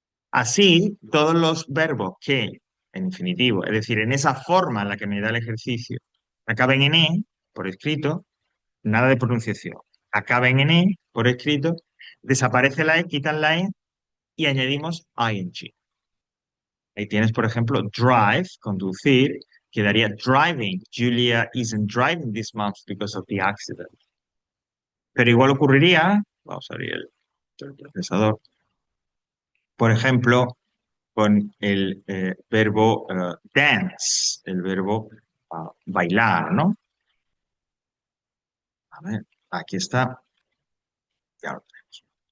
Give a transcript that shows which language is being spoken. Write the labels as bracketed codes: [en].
[es] Así, todos los verbos que en infinitivo, es decir, en esa forma en la que me da el ejercicio, acaben en e, por escrito, nada de pronunciación, acaben en e, por escrito, desaparece la e, quitan la e y añadimos ing. Ahí tienes, por ejemplo, drive, conducir, quedaría driving. [en] Julia isn't driving this month because of the accident. [es] Pero igual ocurriría, vamos a abrir el procesador, por ejemplo, con el verbo dance, el verbo bailar, ¿no? A ver, aquí está, ya lo tenemos.